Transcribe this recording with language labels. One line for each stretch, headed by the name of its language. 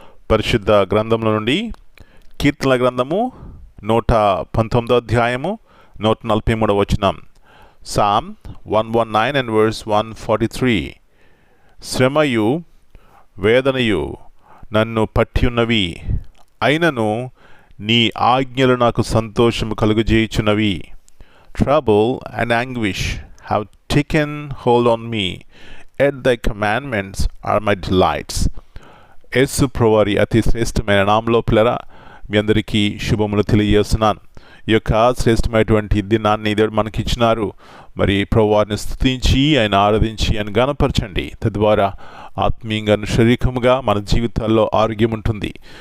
Telugu: పరిశుద్ధ గ్రంథంలో నుండి కీర్తనల గ్రంథము 119 అధ్యాయము 143 వచనం.
English: Psalm 119 and verse 143.
Telugu: శ్రమయు వేదనయు నన్ను పట్టి ఉన్నవి, అయినను నీ ఆజ్ఞలు నాకు సంతోషము కలుగజేయుచున్నవి.
English: Trouble and anguish have taken hold on me, yet thy commandments are my delights.
Telugu: యేసు ప్రభువారి అతి శ్రేష్టమైన నామములో పిల్లరా, మీ అందరికీ శుభములు తెలియజేస్తున్నాను. ఈ యొక్క శ్రేష్టమైనటువంటి దినాన్ని దేవుడు మనకి ఇచ్చినారు. మరి ప్రభువారిని స్తుతించి ఆయన ఆరాధించి ఆయన గణపరచండి. తద్వారా ఆత్మీయంగా శారీరకముగా మన జీవితాల్లో ఆరోగ్యం ఉంటుంది.